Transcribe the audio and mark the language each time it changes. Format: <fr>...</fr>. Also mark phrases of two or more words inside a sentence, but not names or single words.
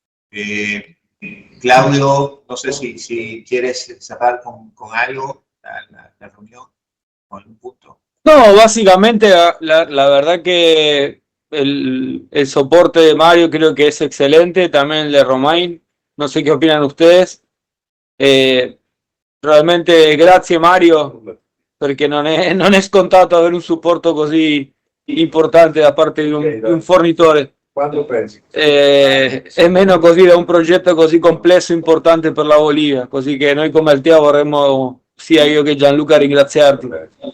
<es>Claudio, no sé si quieres cerrar con algo la reunión, con algún punto. No, básicamente la verdad que el soporte de Mario creo que es excelente, también el de Romain, no sé qué opinan ustedes.</es> <it>Realmente grazie Mario, perché non è scontato avere un supporto così importante da parte di un fornitore. Quando pensi? E meno così da un progetto così complesso e importante per la Bolivia, così che noi come Altea vorremmo, sia io che Gianluca, ringraziarti.</it>